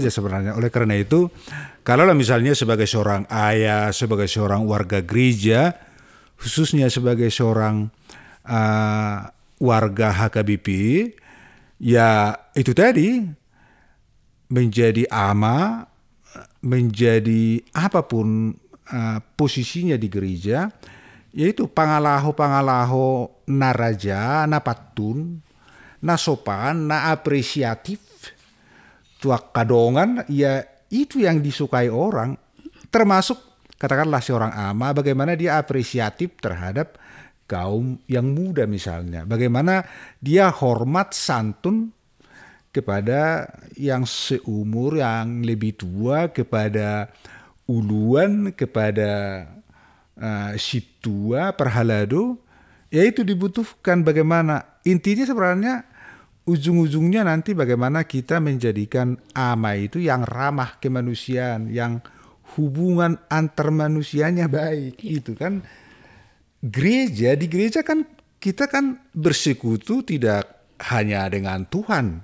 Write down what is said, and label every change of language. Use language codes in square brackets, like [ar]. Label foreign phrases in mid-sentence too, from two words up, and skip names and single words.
[id] saja sebenarnya. Oleh karena itu, kalau misalnya sebagai seorang ayah, sebagai seorang warga gereja, khususnya sebagai seorang warga HKBP, ya itu tadi menjadi ama, menjadi apapun posisinya di gereja, yaitu [bbc] pangalaho na raja, na patun, na sopan, na apresiatif, tuak kadongan, [id] ya itu yang disukai orang. Termasuk katakanlah seorang ama, bagaimana dia apresiatif terhadap kaum yang muda misalnya. Bagaimana dia hormat santun kepada yang seumur, yang lebih tua, kepada uluan, kepada situa, perhalado. Ya itu dibutuhkan bagaimana. Intinya sebenarnya ujung-ujungnya nanti bagaimana kita menjadikan ama itu yang ramah kemanusiaan, yang hubungan antar manusianya baik. Itu kan gereja, di gereja kan kita kan bersekutu tidak hanya dengan Tuhan.